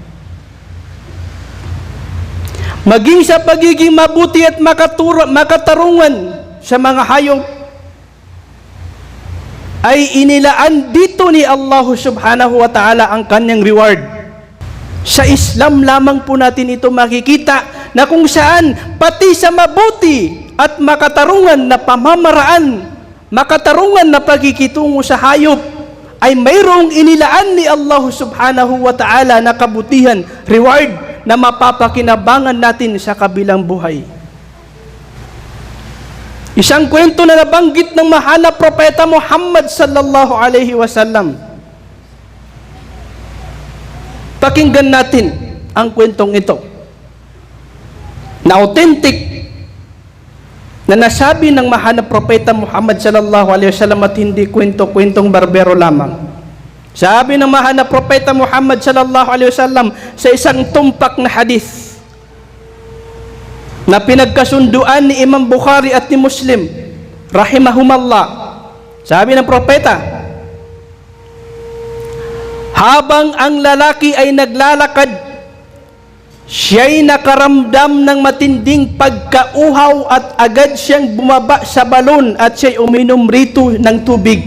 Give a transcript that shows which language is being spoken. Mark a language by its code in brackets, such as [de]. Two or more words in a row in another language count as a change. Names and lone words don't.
[tl] Maging sa pagiging mabuti at makatarungan sa mga hayop ay inilaan dito ni [ar] الله سبحانه وتعالى [tl] ang kanyang reward. Sa Islam lamang po natin ito makikita na kung saan pati sa mabuti at makatarungan na pamamaraan, makatarungan na pagkikitungo sa hayop ay mayroong inilaan ni [ar] الله سبحانه وتعالى [tl] na kabutihan, reward na mapapakinabangan natin sa kabilang buhay. Isang kwento na nabanggit ng mahal na propeta Muhammad [ar] صلى الله عليه وسلم. [tl] Pakinggan natin ang kwentong ito na authentic na nasabi ng mahal na propeta Muhammad [ar] صلى الله عليه وسلم [tl] at hindi kwento-kwentong barbero lamang. Sabi ng mahal na propeta Muhammad [ar] صلى الله عليه وسلم [tl] sa isang tumpak na hadith na pinagkasunduan ni Imam Bukhari at ni Muslim rahimahumallah. Sabi ng propeta, habang ang lalaki ay naglalakad, siya'y nakaramdam ng matinding pagkauhaw at agad siyang bumaba sa balon at siya'y uminom rito ng tubig.